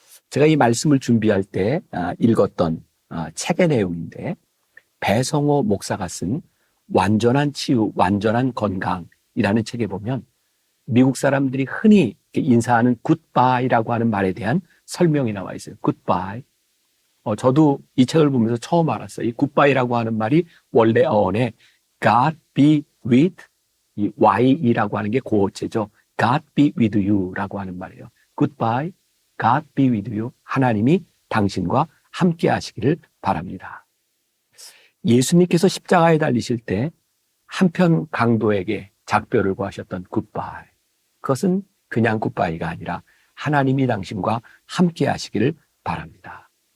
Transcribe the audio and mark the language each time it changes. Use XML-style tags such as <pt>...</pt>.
<ko>제가 이 말씀을 준비할 때 읽었던 책의 내용인데, 배성호 목사가 쓴 완전한 치유, 완전한 건강이라는 책에 보면 미국 사람들이 흔히 인사하는 굿바이라고 하는 말에 대한 설명이 나와 있어요. 굿바이. 저도 이 책을 보면서 처음 알았어요. 이 굿바이라고 하는 말이 원래 어원에 God be with, 이 Y이라고 하는 게 고어체죠.</ko> <en>God be with you라고</en> <ko>하는 말이에요.</ko> <en>Goodbye, God be with you.</en> <ko>하나님이 당신과 함께 하시기를 바랍니다. 예수님께서 십자가에 달리실 때 한편 강도에게 작별을 구하셨던 굿바이. 그것은 그냥 굿바이가 아니라 하나님이 당신과 함께 하시기를 바랍니다.</ko>